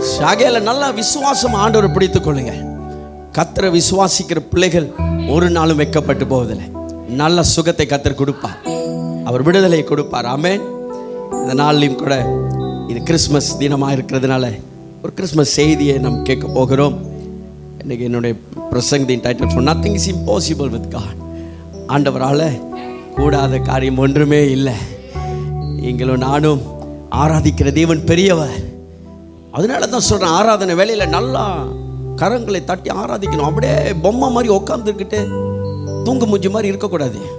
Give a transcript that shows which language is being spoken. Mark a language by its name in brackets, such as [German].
[Tamil] ஆகையால நல்லா விசுவாசம் ஆண்டவரை பிடித்துக் கொள்ளுங்க. கர்த்தரை விசுவாசிக்கிற பிள்ளைகள் ஒரு நாளும் வெட்கப்பட்டு போவதில்லை. நல்ல சுகத்தை கர்த்தர் கொடுப்பார். அவர் விடுதலையை கொடுப்பார். ஆமென். இந்த நாள்லையும் கூட இது கிறிஸ்மஸ் தினமாக இருக்கிறதுனால ஒரு கிறிஸ்மஸ் செய்தியை நாம் கேட்க போகிறோம். இன்றைக்கி என்னுடைய பிரசங்கத்தின் title [English] For nothing is impossible with God. [Tamil] ஆண்டவரால் கூடாத காரியம் ஒன்றுமே இல்லை. நீங்களும் நானும் ஆராதிக்கிற தேவன் பெரியவர். அதனால தான் சொல்கிறேன், ஆராதனை வேலையில் நல்லா கரங்களை தட்டி ஆராதிக்கணும். அப்படியே பொம்மை மாதிரி உட்காந்துருக்கிட்டு தூங்கு மூஞ்சி மாதிரி இருக்கக்கூடாது.